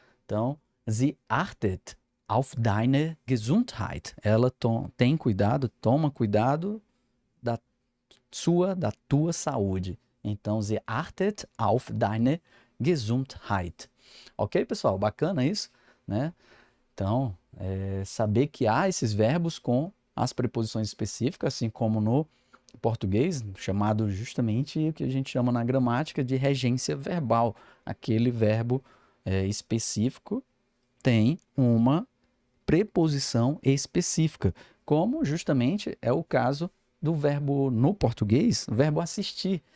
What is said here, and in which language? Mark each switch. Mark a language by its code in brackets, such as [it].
[de] Então, sie achtet auf deine Gesundheit. [pt] Ela tem cuidado, toma cuidado da tua saúde. [de] Então, sie achtet auf deine Gesundheit. [pt] Ok, pessoal? Bacana isso, né? Então, saber que há esses verbos com as preposições específicas, assim como no português, chamado justamente o que a gente chama na gramática de regência verbal. Aquele verbo específico tem uma preposição específica, como justamente é o caso do verbo no português, o verbo assistir.